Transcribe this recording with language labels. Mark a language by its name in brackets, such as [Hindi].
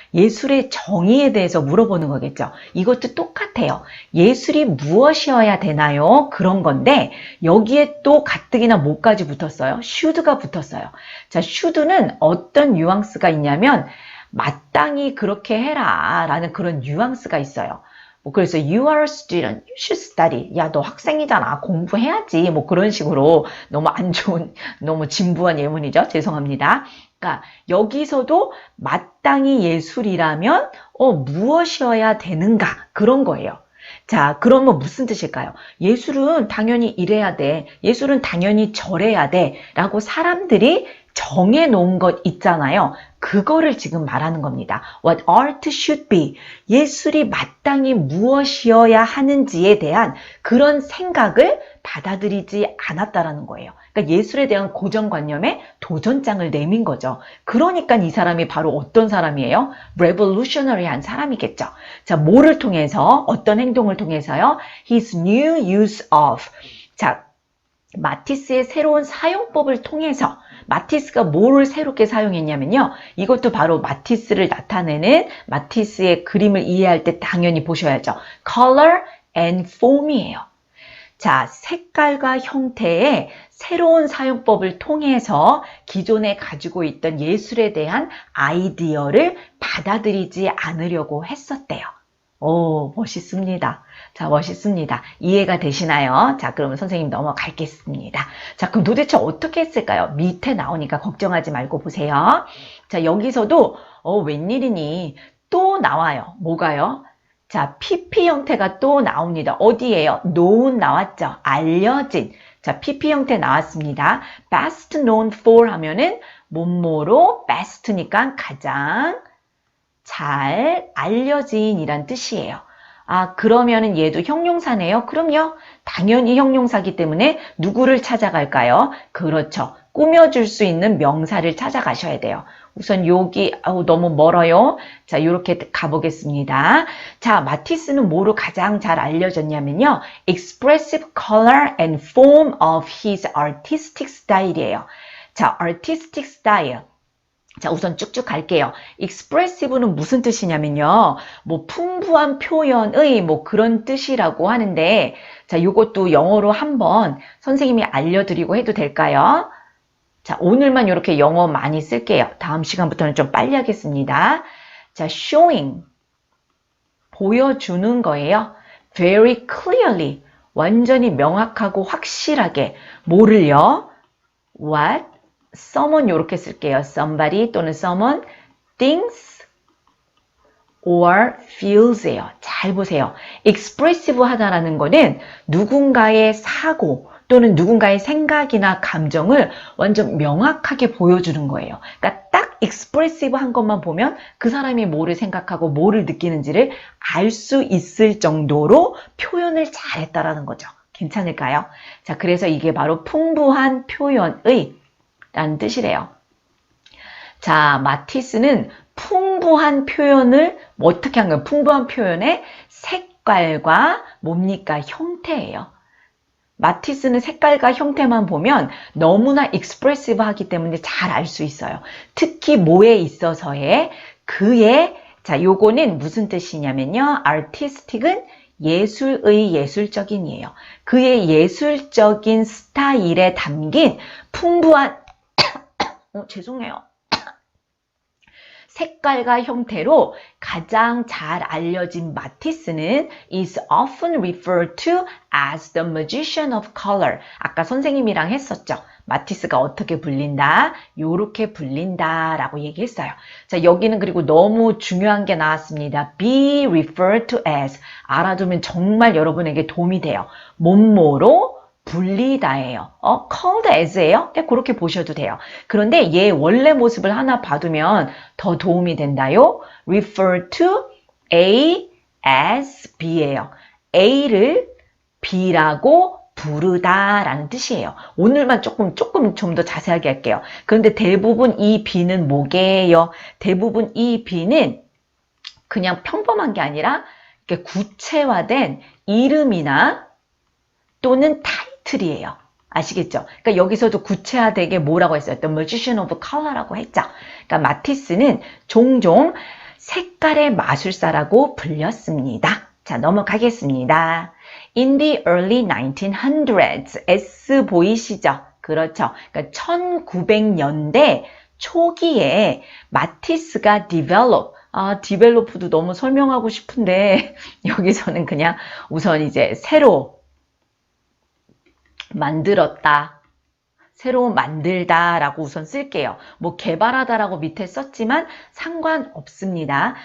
[Korean] 예술의 정의에 대해서 물어보는 거겠죠. 이것도 똑같아요. 예술이 무엇이어야 되나요? 그런 건데 여기에 또 가뜩이나 뭐까지 붙었어요? should가 붙었어요. 자, should는 어떤 뉘앙스가 있냐면 마땅히 그렇게 해라 라는 그런 뉘앙스가 있어요. [English] 그래서 you are a student, you should study. [Korean] 야, 너 학생이잖아. 공부해야지. 뭐 그런 식으로 너무 안 좋은, 너무 진부한 예문이죠. 죄송합니다. 그러니까 여기서도 마땅히 예술이라면 무엇이어야 되는가 그런 거예요. 자, 그러면 무슨 뜻일까요? 예술은 당연히 이래야 돼. 예술은 당연히 저래야 돼. 라고 사람들이 정해놓은 것 있잖아요. 그거를 지금 말하는 겁니다. [English] What art should be. [Korean] 예술이 마땅히 무엇이어야 하는지에 대한 그런 생각을 받아들이지 않았다라는 거예요. 그러니까 예술에 대한 고정관념에 도전장을 내민 거죠. 그러니까 이 사람이 바로 어떤 사람이에요? revolutionary한 사람이겠죠. 자, 뭐를 통해서? 어떤 행동을 통해서요? [English] His new use of. [Korean] 자, 마티스의 새로운 사용법을 통해서 마티스가 뭐를 새롭게 사용했냐면요. 이것도 바로 마티스를 나타내는 마티스의 그림을 이해할 때 당연히 보셔야죠. [English] color and form이에요. [Korean] 자, 색깔과 형태의 새로운 사용법을 통해서 기존에 가지고 있던 예술에 대한 아이디어를 받아들이지 않으려고 했었대요. 오, 멋있습니다. 자, 멋있습니다. 이해가 되시나요? 자, 그러면 선생님 넘어가겠습니다. 자, 그럼 도대체 어떻게 했을까요? 밑에 나오니까 걱정하지 말고 보세요. 자, 여기서도 웬일이니 또 나와요. 뭐가요? 자, PP 형태가 또 나옵니다. 어디에요? known 나왔죠? 알려진. 자, PP 형태 나왔습니다. [English] best known for [Korean] 하면은 뭐뭐로 best니까 가장 잘 알려진 이란 뜻이에요. 아, 그러면은 얘도 형용사네요. 그럼요. 당연히 형용사기 때문에 누구를 찾아갈까요? 그렇죠. 꾸며줄 수 있는 명사를 찾아가셔야 돼요. 우선 여기 너무 멀어요. 자, 이렇게 가보겠습니다. 자, 마티스는 뭐로 가장 잘 알려졌냐면요. [English] expressive color and form of his artistic style이에요. [Korean] 자, artistic style. 자, 우선 쭉쭉 갈게요. expressive는 무슨 뜻이냐면요. 뭐 풍부한 표현의 뭐 그런 뜻이라고 하는데, 자, 요것도 영어로 한번 선생님이 알려드리고 해도 될까요? 자, 오늘만 이렇게 영어 많이 쓸게요. 다음 시간부터는 좀 빨리 하겠습니다. 자, showing. 보여주는 거예요. [English] very clearly. [Korean] 완전히 명확하고 확실하게. 뭐를요? what? someone 이렇게 쓸게요. [English] somebody 또는 someone, thinks or feels예요. [Korean] 잘 보세요. expressive 하다라는 거는 누군가의 사고 또는 누군가의 생각이나 감정을 완전 명확하게 보여주는 거예요. 그러니까 딱 expressive 한 것만 보면 그 사람이 뭐를 생각하고 뭐를 느끼는지를 알 수 있을 정도로 표현을 잘했다라는 거죠. 괜찮을까요? 자, 그래서 이게 바로 풍부한 표현의 라는 뜻이래요. 자, 마티스는 풍부한 표현을 어떻게 한 거예요? 풍부한 표현의 색깔과 뭡니까? 형태예요. 마티스는 색깔과 형태만 보면 너무나 익스프레시브 하기 때문에 잘 알 수 있어요. 특히 뭐에 있어서의 그의 자, 요거는 무슨 뜻이냐면요. artistic은 예술의 예술적인이에요. 그의 예술적인 스타일에 담긴 풍부한 죄송해요. 색깔과 형태로 가장 잘 알려진 마티스는 [English] is often referred to as the magician of color. [Korean] 아까 선생님이랑 했었죠. 마티스가 어떻게 불린다? 요렇게 불린다 라고 얘기했어요. 자, 여기는 그리고 너무 중요한 게 나왔습니다. [English] be referred to as. [Korean] 알아두면 정말 여러분에게 도움이 돼요. 뭐뭐로 불리다예요. [English] called as예요. [Korean] 네, 그렇게 보셔도 돼요. 그런데 얘 원래 모습을 하나 봐두면 더 도움이 된다요. [English] refer to A as B예요. [Korean] A를 B라고 부르다라는 뜻이에요. 오늘만 조금 좀 더 자세하게 할게요. 그런데 대부분 이 B는 뭐게요? 대부분 이 B는 그냥 평범한 게 아니라 이렇게 구체화된 이름이나 또는 타이틀이에요. 아시겠죠? 그러니까 여기서도 구체화되게 뭐라고 했어요? [English] The Magician of Color라고 했죠. [Korean] 그러니까 마티스는 종종 색깔의 마술사라고 불렸습니다. 자, 넘어가겠습니다. [English] In the early 1900s, S 보이시죠? [Korean] 그렇죠. 그러니까 1900년대 초기에 마티스가 develop도 너무 설명하고 싶은데 여기서는 그냥 우선 이제 새로 만들었다. 새로 만들다 라고 우선 쓸게요. 뭐 개발하다 라고 밑에 썼지만 상관없습니다.